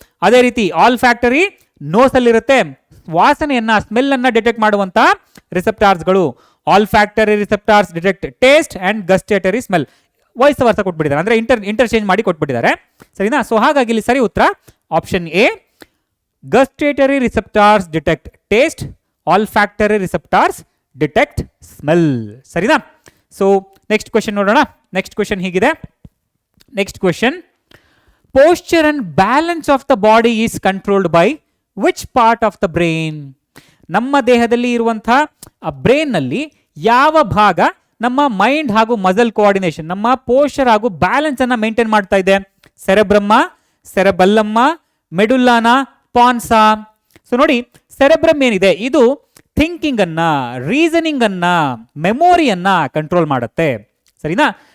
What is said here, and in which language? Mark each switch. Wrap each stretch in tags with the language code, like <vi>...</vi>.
<kn>ಅದೇ ರೀತಿ ಆಲ್ಫ್ಯಾಕ್ಟರಿ ನೋಸ್ ಅಲ್ಲಿ ಇರುತ್ತೆ, ವಾಸನೆಯನ್ನ, ಸ್ಮೆಲ್ ಅನ್ನ ಡಿಟೆಕ್ಟ್ ಮಾಡುವಂತ ರಿಸೆಪ್ಟಾರ್ಸ್ಗಳು.</kn> <en>Olfactory receptors detect taste and gustatory smell.</en> <kn>Wise ವರ್ಸ ಕೊಟ್ಬಿಟ್ಟಿದ್ದಾರೆ, ಅಂದ್ರೆ ಇಂಟರ್ಚೇಂಜ್ ಮಾಡಿ ಕೊಟ್ಬಿಟ್ಟಿದ್ದಾರೆ. ಸರಿನಾ? ಸೊ ಹಾಗಾಗಿ ಇಲ್ಲಿ ಸರಿ ಉತ್ತರ option A,</kn> <en>Gustatory receptors detect taste, olfactory receptors detect smell.</en> <kn>ಸರಿನಾ? ಸೊ ನೆಕ್ಸ್ಟ್ ಕ್ವೆಶ್ಚನ್ ನೋಡೋಣ. ನೆಕ್ಸ್ಟ್ ಕ್ವೆಶ್ಚನ್ ಹೀಗಿದೆ.</kn> <en>Next question, posture and balance of the body is controlled by which part of the brain?</en> <kn>ನಮ್ಮ ದೇಹದಲ್ಲಿ ಇರುವಂತಹ ಬ್ರೈನ್ ನಲ್ಲಿ ಯಾವ ಭಾಗ ನಮ್ಮ ಮೈಂಡ್ ಹಾಗೂ ಮಸಲ್ ಕೋಆರ್ಡಿನೇಷನ್, ನಮ್ಮ ಪೋಸ್ಚರ್ ಹಾಗೂ ಬ್ಯಾಲೆನ್ಸ್ ಅನ್ನ ಮೇಂಟೈನ್ ಮಾಡ್ತಾ ಇದೆ? ಸೆರೆಬ್ರಮ್ಮ, ಸೆರೆಬೆಲ್ಲಮ್ಮ, ಮೆಡುಲ್ಲಾನ, ಪಾನ್ಸಾ? ಸೊ ನೋಡಿ, ಸೆರೆಬ್ರಮ್ ಏನಿದೆ ಇದು ಥಿಂಕಿಂಗ್ ಅನ್ನ, ರೀಸನಿಂಗ್ ಅನ್ನ, ಮೆಮೊರಿಯನ್ನ ಕಂಟ್ರೋಲ್ ಮಾಡುತ್ತೆ. ಸರಿನಾ?</kn>